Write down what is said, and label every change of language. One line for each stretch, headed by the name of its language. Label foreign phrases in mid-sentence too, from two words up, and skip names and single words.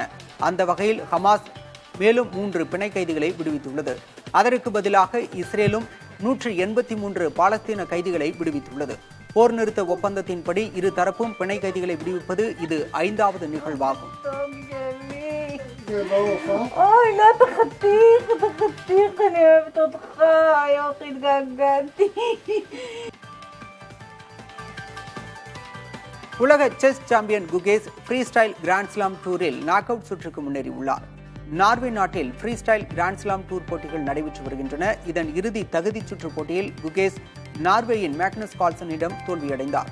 Tamil: அந்த வகையில் ஹமாஸ் மேலும் 3 பிணை கைதிகளை விடுவித்துள்ளது. அதற்கு பதிலாக இஸ்ரேலும் 183 பாலஸ்தீன கைதிகளை விடுவித்துள்ளது. போர் நிறுத்த ஒப்பந்தத்தின்படி இருதரப்பும் பிணை கைதிகளை விடுவிப்பது இது 5வது நிகழ்வாகும். Ay,
Hebrew: natatik, אני אוהבת אותך, יופי, התגעגעתי.
Tamil: உலக செஸ் சாம்பியன் குகேஸ் ஃப்ரீ ஸ்டைல் கிராண்ட் ஸ்லாம் டூரில்
English: knock out
Tamil: சுற்றுக்கு முன்னேறியுள்ளார். நார்வே நாட்டில் ஃப்ரீ ஸ்டைல் கிராண்ட் ஸ்லாம் டூர் போட்டிகள் நடைபெற்று வருகின்றன. இதன் இறுதி தகுதிச் சுற்று போட்டியில் குகேஷ் நார்வேயின் மேக்னஸ் கால்சனிடம் தோல்வியடைந்தார்.